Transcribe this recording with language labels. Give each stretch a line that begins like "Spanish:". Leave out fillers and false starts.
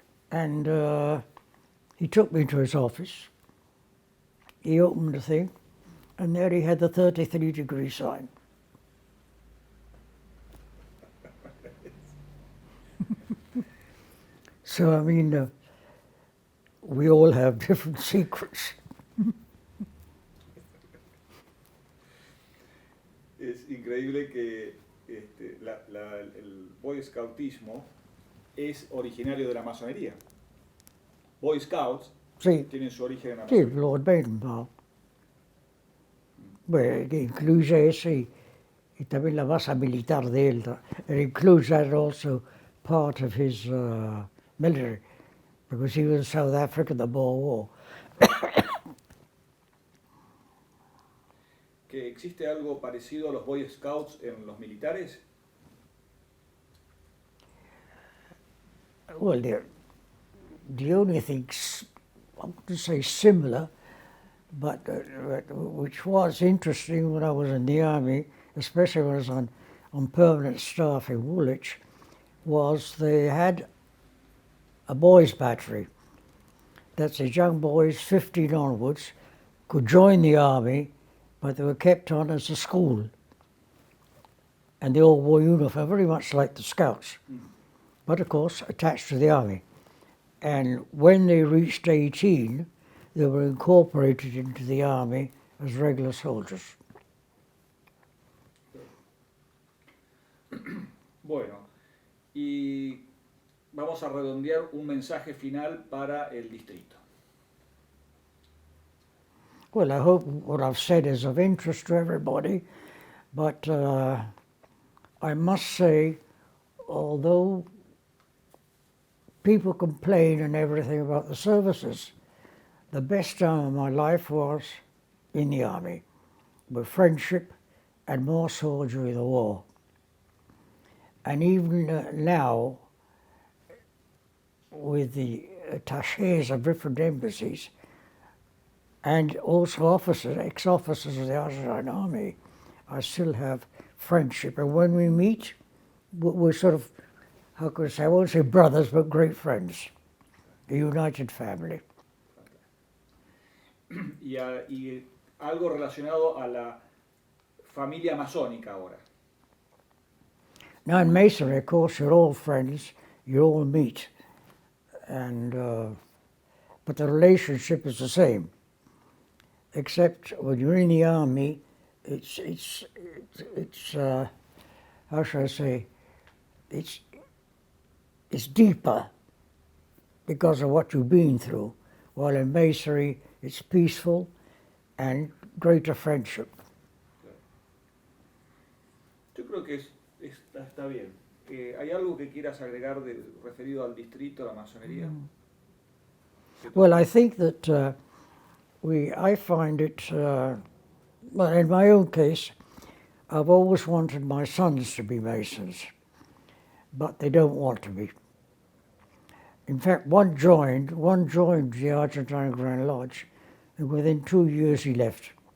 English: And he took me to his office. He opened the thing, and there he had the 33-degree sign. So, I mean, we all have different secrets.
Spanish: Es increíble que el Boy Scoutismo es originario de la masonería.
English: Boy Scouts
Spanish: Sí, tienen su origen en la sí, masonería. Lord Baden-Powell. Bueno, que incluye eso y también la base militar de él.
English: It includes that also part of his military, because he was in South Africa in the Boer War.
Spanish: que existe algo parecido a los Boy Scouts en los militares?
English: Well, the only thing, I wouldn't say similar, but which was interesting when I was in the army, especially when I was on permanent staff in Woolwich, was they had a boys' battery. That's as young boys, 15 onwards, could join the army, but they were kept on as a school. And they all wore uniform, very much like the Scouts, but of course attached to the army. And when they reached 18, they were incorporated into the army as regular soldiers.
Spanish: Bueno, y vamos a redondear un mensaje final para el distrito.
English: Well, I hope what I've said is of interest to everybody, but I must say, although people complain and everything about the services, the best time of my life was in the army, with friendship and more so during the war. And even now, with the attachés of different embassies, and also officers, ex-officers of the Argentine Army, I still have friendship. And when we meet, we're sort of, how could I say, I won't say brothers, but great friends. A united family.
Spanish: Y algo relacionado a la familia masónica ahora.
English: Now in Masonry, of course, you're all friends, you all meet, and but the relationship is the same. Except when you're in the army, it's how should I say, it's deeper because of what you've been through. While in Masonry, it's peaceful and greater friendship.
Spanish: Yo creo que está bien. ¿Hay algo que quieras agregar referido al distrito, a la masonería?
English: Well, I think that I find it, well, in my own case, I've always wanted my sons to be Masons, but they don't want to be. In fact, one joined the Argentine Grand Lodge, and within 2 years he left.